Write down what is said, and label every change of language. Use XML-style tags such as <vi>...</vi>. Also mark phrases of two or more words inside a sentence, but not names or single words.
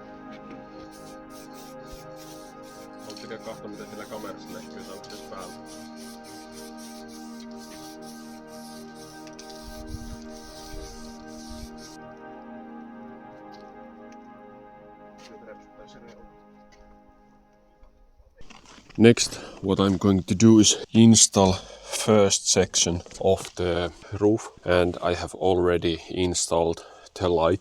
<fi>Haluatteko katsoa mitä sillä kamerassa näkyy tässä päällä?</fi> <en>Next, what I'm going to do is install first section of the roof, and I have already installed the light.</en>